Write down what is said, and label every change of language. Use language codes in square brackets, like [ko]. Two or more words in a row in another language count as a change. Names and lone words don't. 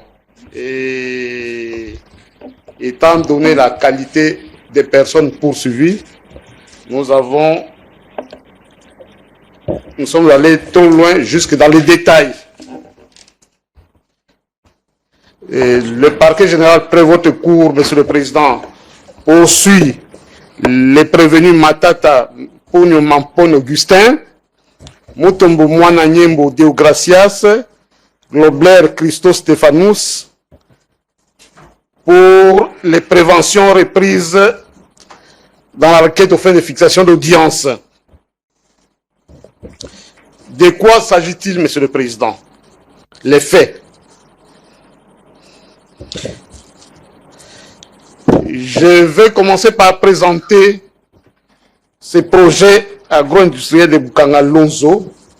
[fr] Et étant donné la qualité des personnes poursuivies, nous sommes allés trop loin, jusque dans les détails. Et le parquet général près votre cour, Monsieur le Président, poursuit les prévenus Matata Ponyo Mampon Augustin, Mutombo Mwana Nyembo Deogracias, Globler Christo Stéphanous, pour les préventions reprises dans la requête aux fins de fixation d'audience. De quoi s'agit-il, Monsieur le Président? Les faits. Je vais commencer par présenter ce projet agro-industriel de Bukanga Lonzo.